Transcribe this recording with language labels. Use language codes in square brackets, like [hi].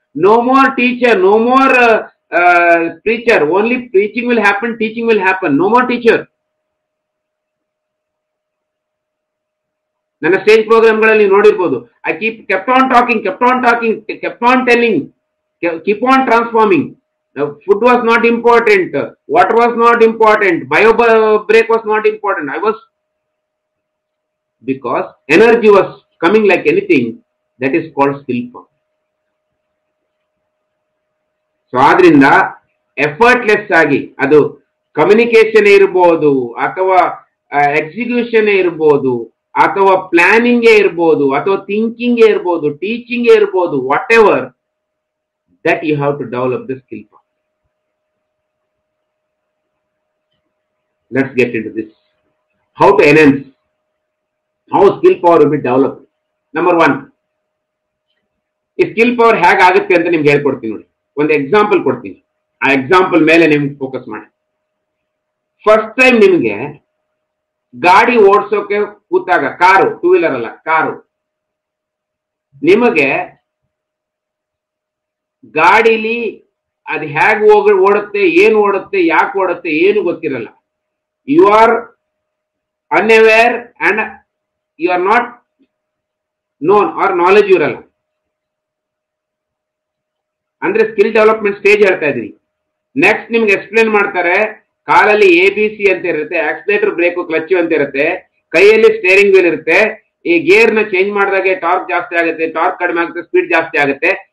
[en] No more teacher, no more preacher, only preaching will happen, teaching will happen, no more teacher. [kn] ನನ್ನ stage ಪ್ರೋಗ್ರಾಮ್ಗಳಲ್ಲಿ ನೋಡಿರ್ಬೋದು, [en] I kept on talking, kept on talking, kept on telling, keep on transforming. Food was not important, water was not important, bio break was not important. I was, because energy was coming like anything, that is called skill power. [kn] So ಆದ್ರಿಂದ effortless ಆಗಿ, ಅದು communication ಇರ್ಬೋದು, ಅಥವಾ execution ಇರ್ಬೋದು, ಅಥವಾ planning ಇರ್ಬೋದು, ಅಥವಾ thinking ಇರ್ಬೋದು, ಟೀಚಿಂಗ್ ಇರ್ಬೋದು, what ever, [en] That you have to develop the skill power. Let's get into this. How to enhance, how skill power will be developed. [kn] Number 1, ಈ ಸ್ಕಿಲ್ ಪವರ್ ಹೇಗೆ ಆಗುತ್ತೆ ಅಂತ ನಿಮ್ಗೆ ಹೇಳ್ಕೊಡ್ತೀನಿ ನೋಡಿ. ಒಂದು ಎಕ್ಸಾಂಪಲ್ ಕೊಡ್ತೀನಿ, ಆ ಎಕ್ಸಾಂಪಲ್ ಮೇಲೆ ನಿಮ್ಗೆ ಫೋಕಸ್ ಮಾಡಿ. ಫಸ್ಟ್ ಟೈಮ್ ನಿಮ್ಗೆ ಗಾಡಿ ಓಡಿಸೋಕೆ ಕೂತಾಗ, ಕಾರು, 2 ವೀಲರ್ ಅಲ್ಲ, ಕಾರು, ನಿಮಗೆ ಗಾಡಿಲಿ ಅದು ಹೇಗೆ ಓಡುತ್ತೆ, ಏನು ಓಡುತ್ತೆ, ಯಾಕೆ ಓಡುತ್ತೆ, ಏನು ಗೊತ್ತಿರಲ್ಲ. [en] You are unaware and you are not known or knowledge [kn] ಇರಲ್ಲ. ಅಂದ್ರೆ ಸ್ಕಿಲ್ ಡೆವಲಪ್ಮೆಂಟ್ ಸ್ಟೇಜ್ ಹೇಳ್ತಾ ಇದೀನಿ. ನೆಕ್ಸ್ಟ್ ನಿಮ್ಗೆ ಎಕ್ಸ್ಪ್ಲೇನ್ ಮಾಡ್ತಾರೆ, ಕಾಲಲ್ಲಿ ABC ಅಂತ ಇರುತ್ತೆ, ಆಕ್ಸಿಲೇಟರ್, ಬ್ರೇಕ್, ಕ್ಲಚ್ ಅಂತ ಇರುತ್ತೆ, ಕೈಯಲ್ಲಿ ಸ್ಟೇರಿಂಗ್ ವೀಲ್ ಇರುತ್ತೆ. ಈ ಗೇರ್ ನ ಚೇಂಜ್ ಮಾಡಿದಾಗ ಟಾರ್ಕ್ ಜಾಸ್ತಿ ಆಗುತ್ತೆ, ಟಾರ್ಕ್ ಕಡಿಮೆ ಆಗುತ್ತೆ, ಸ್ಪೀಡ್ ಜಾಸ್ತಿ ಆಗುತ್ತೆ.